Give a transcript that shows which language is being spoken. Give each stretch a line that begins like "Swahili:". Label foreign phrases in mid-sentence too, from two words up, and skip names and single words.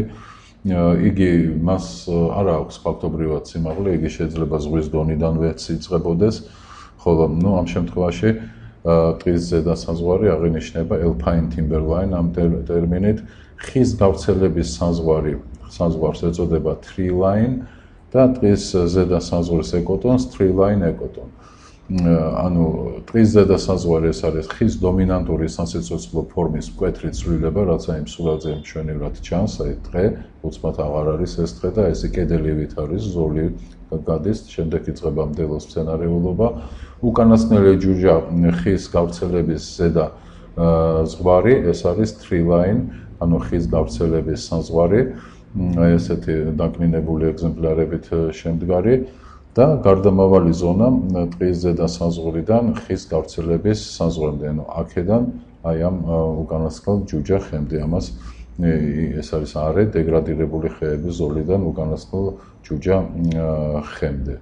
Georgian: იგი მას არ აქვს ფაქტობრივად სიმაღლე, იგი შეიძლება ზღვის დონიდანვეც იწყებოდეს, ხოლო ამ შემთხვევაში ტყის ზედა საზღვარი აღინიშნება
English: alpine timberline
Georgian: ამ ტერმინით. ხის გავრცელების საზღვარს ეწოდება
English: tree line
Georgian: და ტყის ზედა საზღვრის ეკოტონს
English: tree line
Georgian: ეკოტონ. ანუ ტყის ზედა საზღვარი ეს არის ხის დომინანტური სასიცოცხლო ფორმის მკვეთრი ცვლილება, რაც აი სურათზე მშვენივრად ჩანს, აი დღე უცბად აღარ არის ეს დღე და ეს კედელივით არის, ზოლი გადის, შემდეგ იწყება მდელოს მცენარეულობა. უკანასკნელი ჯუჯა ხის გავრცელების ზედა ზღვარი, ეს არის
English: tree line,
Georgian: ანუ ხის გავრცელების საზღვარი, აი ესეთი დაკნინებული ეგზემპლარებით შემდგარი. და გარდამავალი ზონა ტყის ზედა საზღვრიდან ხის გავრცელების საზღვრამდე, ანუ აქედან აი ამ უკანასკნელ ჯუჯახემდე, ამას ეს არის არე დეგრადირებული ხეების ზოლიდან უკანასკნელ ჯუჯახემდე.